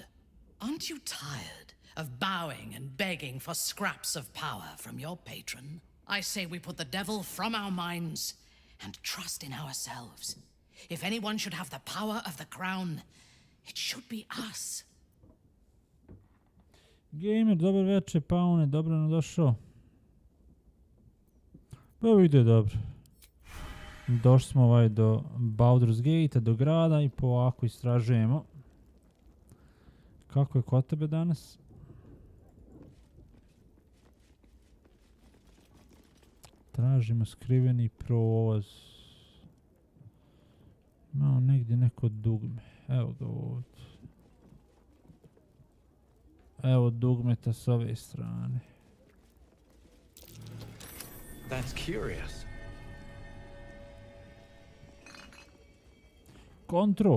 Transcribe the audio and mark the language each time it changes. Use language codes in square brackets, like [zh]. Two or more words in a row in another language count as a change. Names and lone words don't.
[en] Aren't you tired of bowing and begging for scraps of power from your patron? I say we put the devil from our minds and trust in ourselves. If anyone should have the power of the crown, it should be us. Gamer, [hr] dobro večer, Paune, dobro nam došao. Pa ide dobro. Došli smo do Baldur's Gate, do grada i polako istražujemo. Kako je kod tebe danas? Tražimo skriveni prolaz. Imamo negdje neko dugme. Evo ga ovdje. Evo dugmeta s ove strane. [en] That's curious. Control?